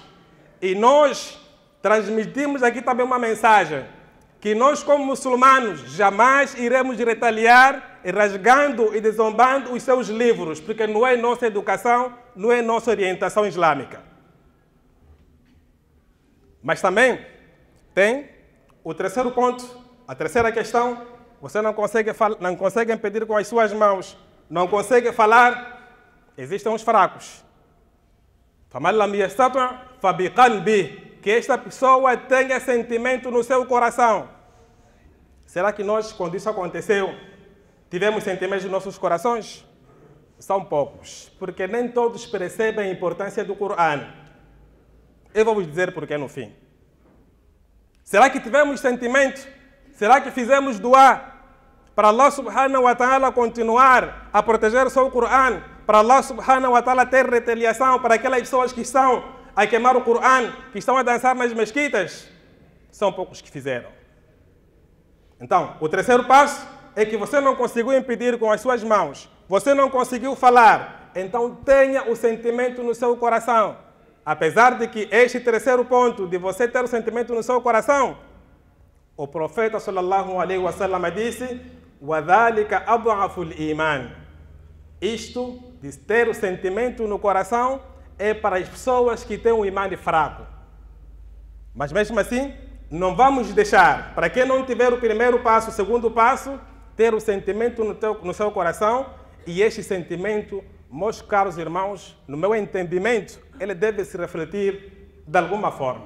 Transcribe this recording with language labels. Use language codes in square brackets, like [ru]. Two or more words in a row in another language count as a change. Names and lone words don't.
[pt] E nós transmitimos aqui também uma mensagem, que nós como muçulmanos jamais iremos retaliar, rasgando e desombando os seus livros, porque não é nossa educação, não é nossa orientação islâmica. Mas também tem o terceiro ponto, a terceira questão: você não consegue impedir com as suas mãos, não consegue falar, existem os fracos. [ar] فَمَنْ لَمْ يَسْتَطِعْ فَبِقَلْبِهِ, [pt] que esta pessoa tenha sentimento no seu coração. Será que nós, quando isso aconteceu, tivemos sentimentos nos nossos corações? São poucos, porque nem todos percebem a importância do Corão. Eu vou vos dizer porquê no fim. Será que tivemos sentimento? Será que fizemos doar para [ar] الله سبحانه وتعالى [pt] continuar a proteger o seu Corão? Para [ar] الله سبحانه وتعالى [pt] ter retaliação para aquelas pessoas que estão a queimar o Corão, que estão a dançar nas mesquitas? São poucos que fizeram. Então, o terceiro passo é que você não conseguiu impedir com as suas mãos, você não conseguiu falar, então tenha o sentimento no seu coração. Apesar de que este terceiro ponto, de você ter o sentimento no seu coração, o profeta [ar] صلى الله عليه وسلم [pt] disse: [ar] وَذَلِكَ أَضْعَفُ الْإِيمَانِ. [pt] Isto, de ter o sentimento no coração, é para as pessoas que têm um imã fraco. Mas mesmo assim, não vamos deixar, para quem não tiver o primeiro passo, o segundo passo, ter o sentimento no seu coração, e este sentimento, meus caros irmãos, no meu entendimento, ele deve se refletir de alguma forma.